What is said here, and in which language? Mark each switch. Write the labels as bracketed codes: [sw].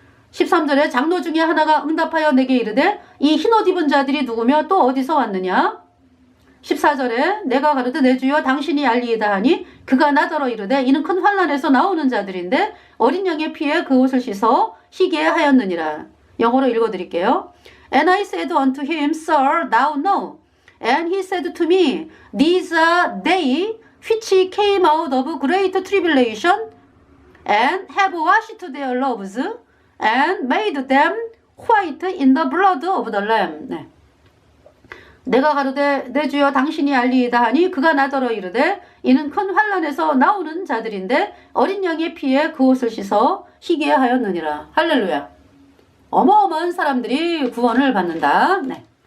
[ko] 13절에 장로 중에 하나가 응답하여 내게 이르되 이 흰옷 입은 자들이 누구며 또 어디서 왔느냐. 14절에 내가 가로되 내 주여 당신이 알리이다 하니 그가 나더러 이르되 이는 큰 환난에서 나오는 자들인데 어린 양의 피에 그 옷을 씻어 희게 하였느니라. 영어로 읽어드릴게요. [en] And I said unto him, Sir, thou know. And he said to me, These are they which came out of great tribulation and have washed their robes and made them white in the blood of the Lamb. [ko] 네. 내가 가로되 내 주여 당신이 알리이다 하니 그가 나더러 이르되 이는 큰 환난에서 나오는 자들인데 어린 양의 피에 그 옷을 씻어 희게 하였느니라. 할렐루야. 어마어마한 사람들이 구원을 받는다. 네.